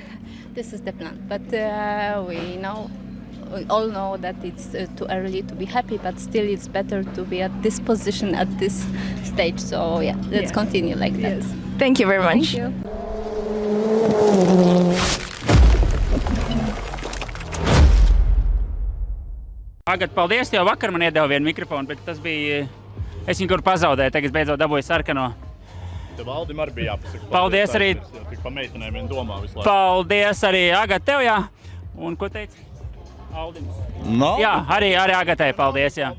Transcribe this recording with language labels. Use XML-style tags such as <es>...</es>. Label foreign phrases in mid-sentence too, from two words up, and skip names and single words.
<en>This is the plan, but we all know that it's too early to be happy, but still it's better to be at this position at this stage. So let's continue like that. Thank you very much. Thank you.</en> <lv>Agat, paldies, jo vakar man iedeva vienu mikrofonu, bet tas bija, es viņu kur pazaudēju, tagad beidzot dabūju sarkano. Tev Aldim arī bija jāpasaka. Paldies arī. Tik pa meitenēm vien domā visu laiku. Paldies arī Agat tev, jā. Un ko teici? Aldims. No. Jā, arī Agatei paldies, jā.</lv>